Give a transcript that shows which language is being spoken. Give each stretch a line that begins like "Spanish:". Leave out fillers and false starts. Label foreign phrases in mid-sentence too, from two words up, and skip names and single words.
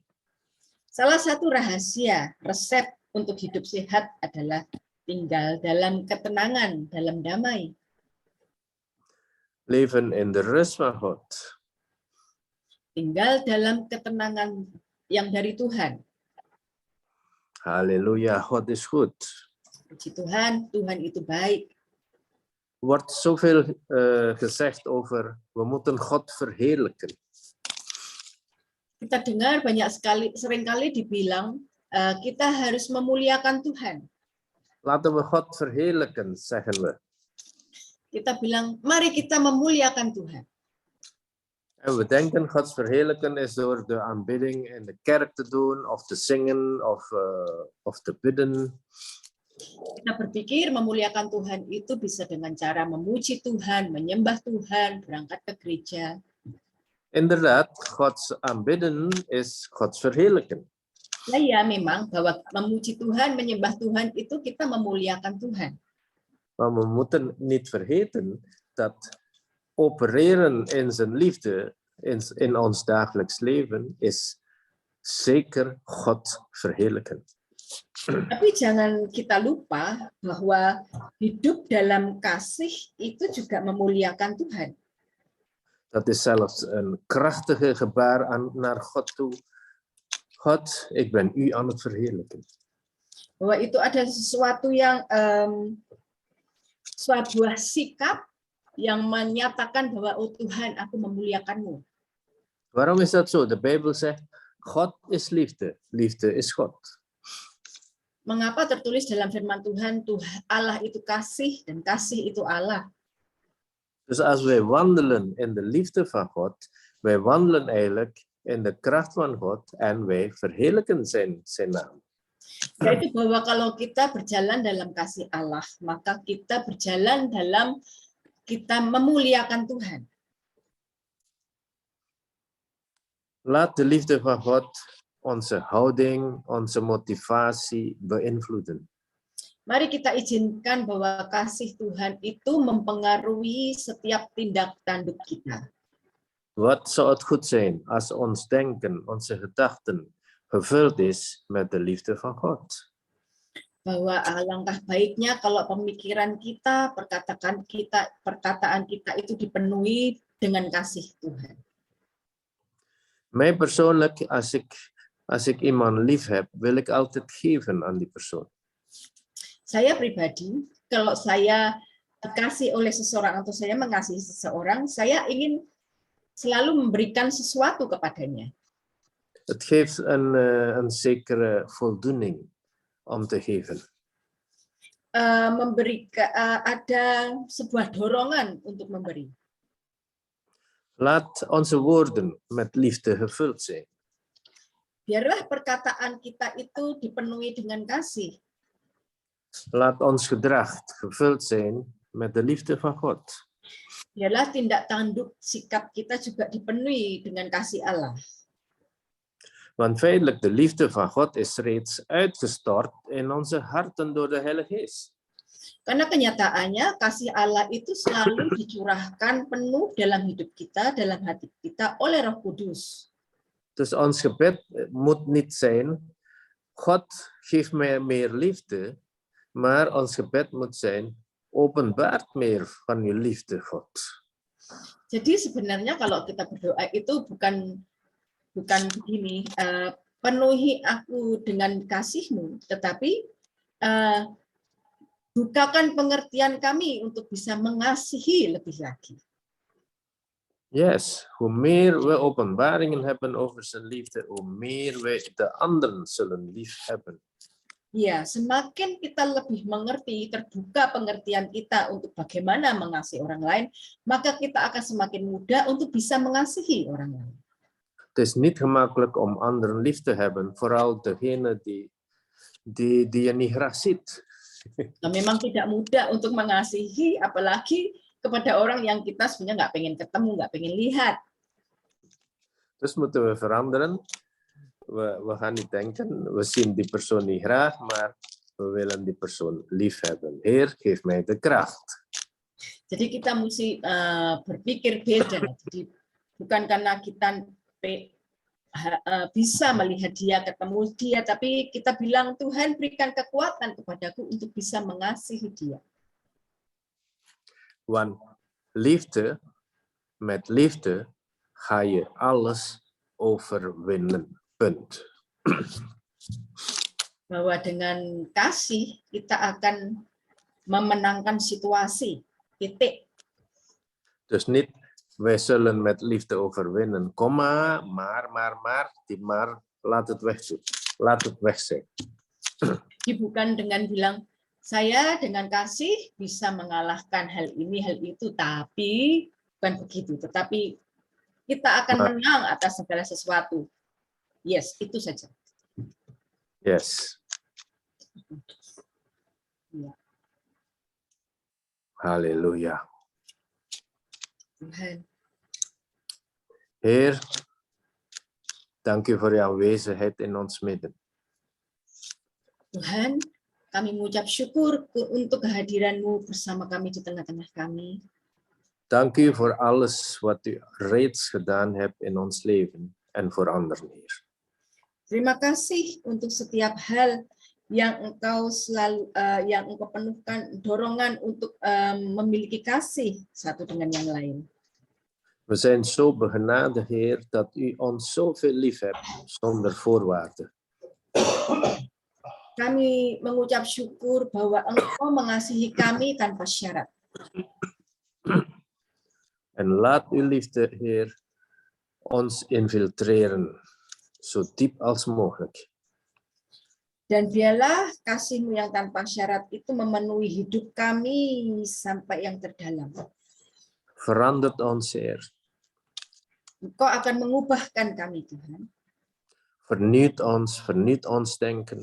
Indonesian: Salah satu rahasia, resep untuk hidup sehat adalah tinggal dalam ketenangan, dalam damai.
Dutch: Leven in de rust van God.
Indonesian: Tinggal dalam ketenangan yang dari Tuhan.
Dutch: Halleluja, God is goed.
Indonesian: Puji Tuhan, Tuhan itu baik.
Dutch: Er wordt zoveel gezegd over, we moeten God verheerlijken.
Indonesian: Kita dengar seringkali dibilang, kita harus memuliakan Tuhan.
Dutch: Laten we God verheerlijken, zeggen we.
Indonesian: Kita bilang, mari kita memuliakan Tuhan.
Dutch: En we denken Gods verheerlijken is door de aanbidding in de kerk te doen, of te zingen, of te bidden.
Indonesian: Kita berpikir memuliakan Tuhan itu bisa dengan cara memuji Tuhan, menyembah Tuhan, berangkat ke gereja.
Dutch: Inderdaad, Gods aanbidden is Gods verheerlijken.
Indonesian: Ya, memang bahwa memuji Tuhan, menyembah Tuhan itu kita memuliakan Tuhan.
Dutch: Maar we moeten niet vergeten dat opereren in zijn liefde in ons dagelijks leven is zeker God verheerlijken.
Indonesian: Tapi jangan kita lupa bahwa hidup dalam kasih itu juga memuliakan Tuhan.
Dutch: Dat is zelfs een krachtige gebaar naar God toe. God, ik ben u aan het verheerlijken.
Indonesian: Bahwa itu ada sesuatu yang sebuah sikap yang menyatakan bahwa oh Tuhan, aku memuliakanmu.
Dutch: Waarom is dat zo? De Bijbel zegt, God is liefde. Liefde is God.
Indonesian: Mengapa tertulis dalam firman Tuhan, Allah itu kasih dan kasih itu Allah.
Dutch: Dus als wij wandelen in de liefde van God, wij wandelen eigenlijk in de kracht van God en wij verheerlijken zijn naam.
Indonesian: Yaitu bahwa kalau kita berjalan dalam kasih Allah, maka kita berjalan dalam kita memuliakan Tuhan.
Dutch: Laat de liefde van God onze houding, onze motivatie beïnvloeden.
Indonesian: Mari kita izinkan bahwa kasih Tuhan itu mempengaruhi setiap tindak tanduk kita.
Dutch: Wat zou het goed zijn als ons denken, onze gedachten gevuld is met de liefde van God.
Indonesian: Bahwa alangkah baiknya kalau pemikiran kita, perkataan kita itu dipenuhi dengan kasih Tuhan.
Dutch: Mij persoonlijk, als ik iemand lief heb, wil ik altijd geven aan die persoon.
Indonesian: Saya pribadi, kalau saya dikasih oleh seseorang atau saya mengasihi seseorang, saya ingin selalu memberikan sesuatu kepadanya.
Dutch: Het geeft een zekere voldoening om te geven.
Indonesian: Ada sebuah dorongan untuk memberi.
Dutch: Laat onze woorden met liefde gevuld zijn.
Indonesian: Biarlah perkataan kita itu dipenuhi dengan kasih.
Dutch: Laat ons gedrag gevuld zijn met de liefde van God.
Indonesian: Biarlah tindak tanduk sikap kita juga dipenuhi dengan kasih Allah.
Dutch: Want feitelijk, de liefde van God is reeds uitgestort in onze harten door de Heilige Geest.
Indonesian: Karena kenyataannya kasih Allah itu selalu dicurahkan penuh dalam hidup kita, dalam hati kita oleh Roh Kudus.
Dutch: Dus ons gebed moet niet zijn, God geef mij meer liefde, maar ons gebed moet zijn, openbaart meer van uw liefde, God.
Indonesian: Jadi sebenarnya kalau kita berdoa itu bukan begini, penuhi aku dengan kasih-Mu, tetapi bukakan pengertian kami untuk bisa mengasihi lebih lagi.
Dutch: Yes, hoe meer we openbaringen hebben over zijn liefde, hoe meer we de anderen zullen lief hebben.
Indonesian: Ya, semakin kita lebih mengerti, terbuka pengertian kita untuk bagaimana mengasihi orang lain, maka kita akan semakin mudah untuk bisa mengasihi orang lain.
Dutch: Het is niet gemakkelijk om anderen lief te hebben, vooral degene die je niet graag ziet.
Indonesian: Nah, memang tidak mudah untuk mengasihi, apalagi kepada orang yang kita sebenarnya nggak pengen ketemu, nggak pengen lihat.
Dutch: Dus moeten we veranderen. We gaan niet denken, we zien die persoon niet graag, maar we willen die persoon lief hebben. Heer, geef mij de kracht.
Indonesian: Jadi kita mesti berpikir beda. Jadi bukan karena kita bisa melihat dia, ketemu dia, tapi kita bilang Tuhan berikan kekuatan kepadaku untuk bisa mengasihi dia.
Dutch: Want liefde, met liefde ga je alles overwinnen. Punt.
Indonesian: Bahwa dengan kasih kita akan memenangkan situasi. Titik.
Dutch: Dus niet, wij zullen met liefde overwinnen, komma, maar, die maar, laat het weg zijn.
Indonesian: Jadi bukan dengan bilang, saya dengan kasih bisa mengalahkan hal ini, hal itu, tapi bukan begitu. Tetapi kita akan menang atas segala sesuatu. Yes, itu saja. Yes. Halleluja. Tuhan.
Dutch: Heer, dank u voor uw aanwezigheid in ons midden.
Indonesian: Tuhan, kami mengucap syukur untuk kehadiran-Mu bersama kami di tengah-tengah kami.
Dutch: Dank u voor alles wat u reeds gedaan hebt in ons leven en voor anderen, Heer.
Indonesian: Terima kasih untuk setiap hal yang Engkau selalu yang Engkau penuhkan dorongan untuk memiliki kasih satu dengan yang lain.
Dutch: We zijn zo begenadigd, Heer, dat u ons zoveel lief hebt zonder voorwaarden.
Indonesian: Kami mengucap syukur bahwa Engkau mengasihi kami tanpa syarat.
Dutch: En laat uw liefde, Heer, ons infiltreren, zo diep als mogelijk.
Indonesian: Dan biarlah kasih-Mu yang tanpa syarat itu memenuhi hidup kami sampai yang terdalam.
Dutch: Verandert ons, Heer.
Indonesian: Engkau akan mengubahkan kami, Tuhan.
Dutch: Vernieuwt ons denken.